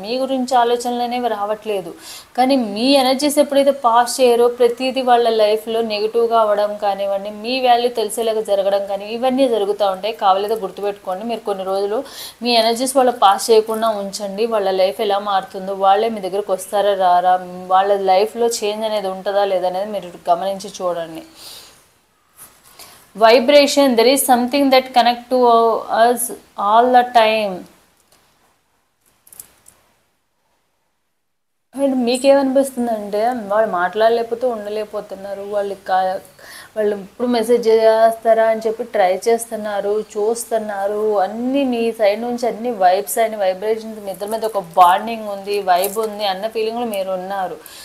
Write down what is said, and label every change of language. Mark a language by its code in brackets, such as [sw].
[te] మీ గురించి ఆలోచనలు అనేవి రావట్లేదు. కానీ మీ ఎనర్జీస్ ఎప్పుడైతే పాస్ చేయరో ప్రతిదీ వాళ్ళ లైఫ్లో నెగిటివ్గా అవ్వడం కానివ్వండి, మీ వాల్యూ తెలిసేలాగా జరగడం కానీ ఇవన్నీ జరుగుతూ ఉంటాయి. కావాలేదో గుర్తుపెట్టుకోండి. మీరు కొన్ని రోజులు మీ ఎనర్జీస్ వాళ్ళు పాస్ చేయకుండా ఉంచండి. వాళ్ళ లైఫ్ ఎలా మారుతుందో, వాళ్ళే మీ దగ్గరకు వస్తారా రారా, వాళ్ళ లైఫ్లో చేంజ్ అనేది ఉంటుందా లేదనేది మీరు గమనించి చూడండి. [en] Vibration, there is something that connect to us all the time. [te] And మీకేమనిపిస్తుందంటే వాళ్ళు మాట్లాడలేకపోతే ఉండలేకపోతున్నారు, వాళ్ళు ఇప్పుడు మెసేజ్ చేస్తారా అని చెప్పి ట్రై చేస్తున్నారు, చూస్తున్నారు. అన్నీ మీ సైడ్ నుంచి అన్ని వైబ్స్ అని వైబ్రేషన్స్, మీ ఇద్దరి మీద ఒక బాండింగ్ ఉంది, వైబ్ ఉంది అన్న ఫీలింగ్లో మీరు ఉన్నారు.